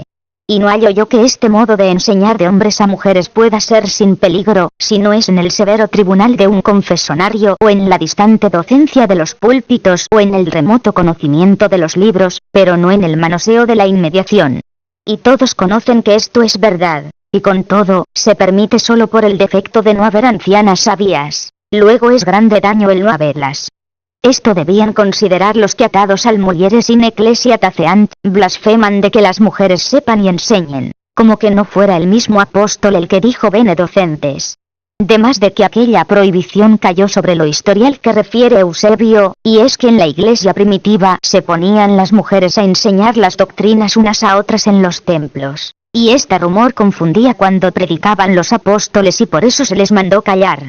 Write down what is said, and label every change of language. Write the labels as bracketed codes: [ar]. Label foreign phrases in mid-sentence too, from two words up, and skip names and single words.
[es] Y no hallo yo que este modo de enseñar de hombres a mujeres pueda ser sin peligro, si no es en el severo tribunal de un confesonario o en la distante docencia de los púlpitos o en el remoto conocimiento de los libros, pero no en el manoseo de la inmediación. Y todos conocen que esto es verdad, y con todo, se permite solo por el defecto de no haber ancianas sabias, luego es grande daño el no haberlas. Esto debían considerar los que atados al [la] mulieres in ecclesia taceant, [es] blasfeman de que las mujeres sepan y enseñen, como que no fuera el mismo apóstol el que dijo [la] Bene Docentes. [es] Demás de que aquella prohibición cayó sobre lo historial que refiere Eusebio, y es que en la iglesia primitiva se ponían las mujeres a enseñar las doctrinas unas a otras en los templos, y este rumor confundía cuando predicaban los apóstoles y por eso se les mandó callar.